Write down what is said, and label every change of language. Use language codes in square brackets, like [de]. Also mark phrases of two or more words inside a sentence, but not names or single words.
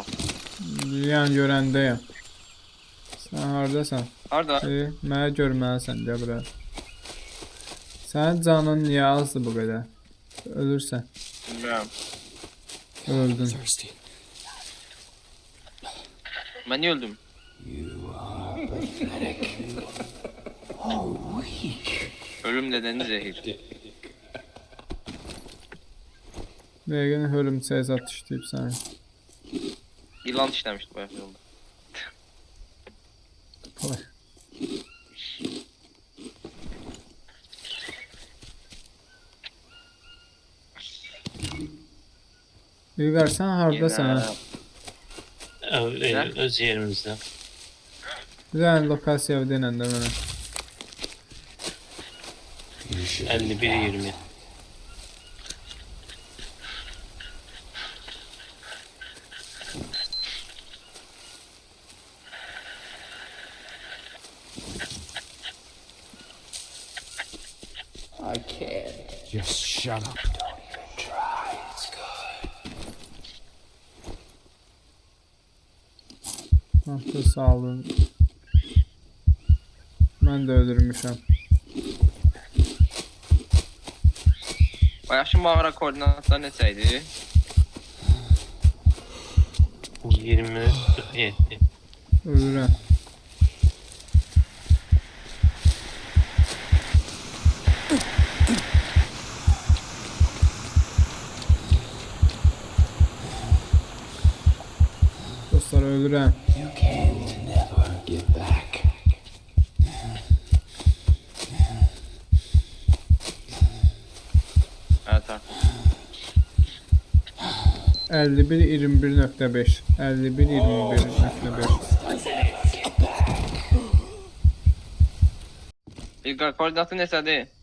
[az] Yan görəndəyəm. Sən haradasan? Harda? Mənə görməlisən deyə bura. Sənin canın niyə azdır bu qədər? Ölürsən. Bilmirəm. Öldün. [en] Thirsty. [az] Mən niyə öldüm? [en] You are pathetic. Oh, weak. [tr] Ölüm nedeni zehir. [az] Yəqin hörümçək zat işləyib səni. İlan işləmişdi bu yolda. Kolay. İlqar, sən haradasan? Öz yerimizdə. Bir dənə lokasiya denən də mənə. 51-20. [en] I can't. Just shut up. Don't even try. It's good. [az] Haftı sağ olun. Mən də öldürmüşəm. Bayaqşı mağara koordinatları neçəydi? 20-47. Ölürəm. Dostlar, ölürəm. [en] You can't never get back. [tr] Evet artık. [az] 51-21.5 51-21.5 İlqar koordinatı neçədir?